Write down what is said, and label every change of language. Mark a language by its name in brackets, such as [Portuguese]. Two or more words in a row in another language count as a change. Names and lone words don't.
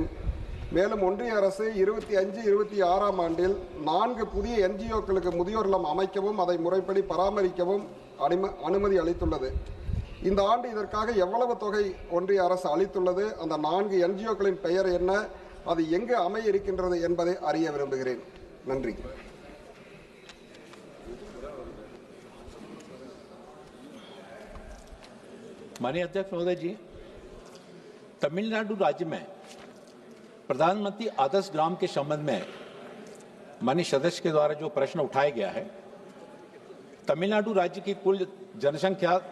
[Tamil] மேலும் ஒன்றிய அரசு 25-26 ஆண்டில் 4 புதிய என்ஜிஓக்களுக்கு முதியோர் இல்லம் அமைக்கவும் அதை முறைப்படி பராமரிக்கவும் அனுமதி அளித்துள்ளது. இந்த ஆண்டு இதற்காக எவ்வளவு தொகை ஒன்றிய அரசு அளித்துள்ளது? அந்த 4 என்ஜிஓக்களின் பெயர் என்ன? அது எங்கு அமைய இருக்கின்றது என்பதை அறிய விரும்புகிறேன். நன்றி. [Hindi] माननीय अध्यक्ष महोदय जी, तमिलनाडु राज्य में प्रधानमंत्री आदर्श ग्राम के संबंध में माननीय सदस्य के द्वारा जो प्रश्न उठाया गया है, तमिलनाडु राज्य की कुल जनसंख्या